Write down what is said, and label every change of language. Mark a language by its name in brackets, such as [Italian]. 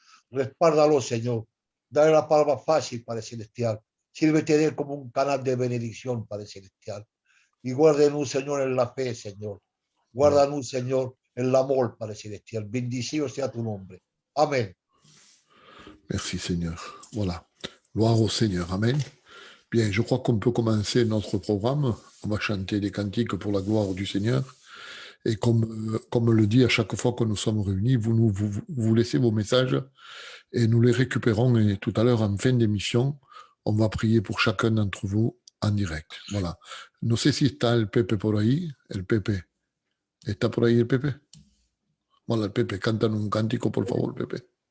[Spanish] Respárdalo, Señor. Dale la palabra fácil, Padre Celestial. Sírvete de él como un canal de bendición, Padre Celestial. Y guárdenos, Señor, en la fe, Señor. Guárdanos, Señor, en el amor, Padre Celestial. Bendicido sea tu nombre. Amén. [French] Merci Seigneur. Voilà. Gloire au Seigneur. Amen. Bien, je crois qu'on peut commencer notre programme. On va chanter des cantiques pour la gloire du Seigneur. Et comme le dit à chaque fois que nous sommes réunis, vous laissez vos messages et nous les récupérons. Et tout à l'heure, en fin d'émission, on va prier pour chacun d'entre vous en direct. Voilà. [Spanish] No sé si está el Pepe por ahí. El Pepe. ¿Está por ahí el Pepe? [French] Voilà, [Spanish] el Pepe. Cántanos un cántico, por favor, Pepe.